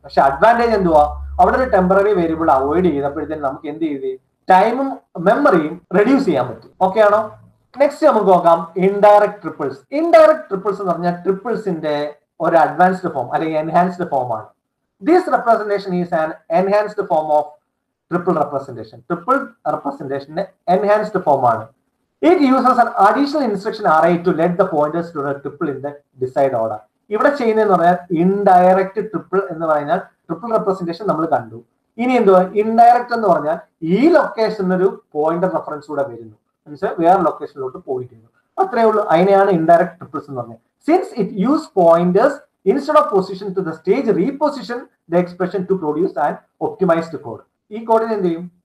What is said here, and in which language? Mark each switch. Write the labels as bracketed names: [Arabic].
[Malayalam] പക്ഷെ അഡ്വാൻറ്റേജ് എന്തുവാ? അവിടെ ഒരു ടെമ്പററി വേരിയബിൾ അവോയ്ഡ് ചെയ്തപ്പോഴത്തേനും നമുക്ക് എന്ത് ചെയ്ത് ടൈമും മെമ്മറിയും റെഡ്യൂസ് ചെയ്യാൻ പറ്റും. ഓക്കെ ആണോ? നെക്സ്റ്റ് നമുക്ക് നോക്കാം ഇൻഡയറക്ട് ട്രിപ്പിൾസ്. ഇൻഡയറക്ട് ട്രിപ്പിൾസ് എന്ന് പറഞ്ഞാൽ ട്രിപ്പിൾസിന്റെ ഒരു അഡ്വാൻസ്ഡ് ഫോം അല്ലെങ്കിൽ എൻഹാൻസ്ഡ് ഫോം ആണ്. [English] This representation is an enhanced form of triple representation. [Malayalam] Triple റെപ്രസെന്റേഷന്റെ enhanced form ആണ്. [English] It uses an additional instruction array to let the pointers to the triple in the desired order. [Malayalam] ഇവിടെ ചെയ്യുന്നതെന്ന് പറഞ്ഞാൽ indirect triple എന്ന് പറഞ്ഞാൽ triple representation നമ്മൾ കണ്ടു. ഇനി എന്തുവാ ഇൻഡയറക്ട് എന്ന് പറഞ്ഞാൽ ഈ ലൊക്കേഷനിൽ ഒരു പോയിന്റർ റെഫറൻസ് കൂടെ വരുന്നു. മനസ്സിലായി? വേറെ ലൊക്കേഷനിലോട്ട് പോയിന്റ് ചെയ്യുന്നു. അത്രേ ഉള്ളൂ. അതിനെയാണ് ഇൻഡയറക്ട് ട്രിപ്പിൾസ് എന്ന് പറഞ്ഞത്. [English] Since it use pointers instead of position to the stage reposition the expression to produce and optimised code. [Malayalam] ഈ കോഡിന് എന്ത് ചെയ്യും?